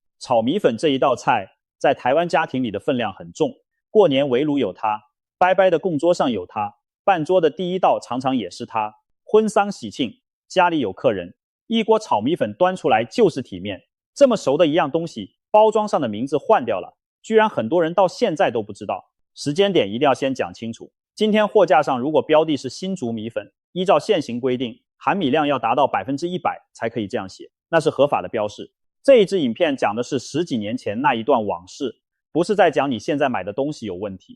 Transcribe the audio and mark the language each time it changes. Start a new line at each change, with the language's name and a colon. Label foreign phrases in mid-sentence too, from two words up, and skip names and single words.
Chinese: 炒米粉這一道菜在台灣家庭裡的分量很重，過年圍爐有它，拜拜的供桌上有它，辦桌的第一道常常也是它，婚喪喜慶家裡有客人，一鍋炒米粉端出來就是體面。這麼熟的一樣東西，包裝上的名字換掉了，居然很多人到現在都不知道。時間點一定要先講清楚。今天貨架上如果標的是新竹米粉，依照現行規定，含米量要達到100%才可以這樣寫，那是合法的標示。這一支影片講的是十幾年前那一段往事，不是在講你現在買的東西有問題。